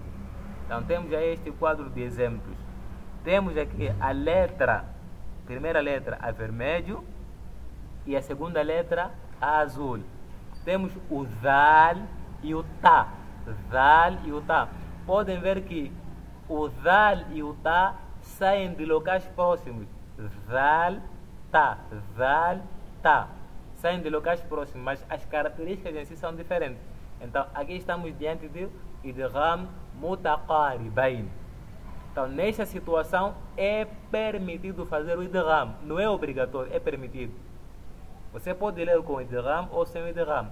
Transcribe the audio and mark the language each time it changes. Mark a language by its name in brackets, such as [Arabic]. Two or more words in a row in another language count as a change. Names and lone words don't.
[Portuguese] Então temos já este quadro de exemplos. Temos aqui a letra, primeira letra a vermelho e a segunda letra a azul. Temos o zal e o ta. Zal e o ta. Podem ver que o zal e o ta saem de locais próximos. Zal, ta. Zal, ta. Saem de locais próximos, mas as características em si são diferentes. Então aqui estamos diante de [Arabic] إدغام متقاربين. [Portuguese] Então nesta situação é permitido fazer o idgham, não é obrigatório, é permitido. Você pode ler com o idgham ou sem o idgham.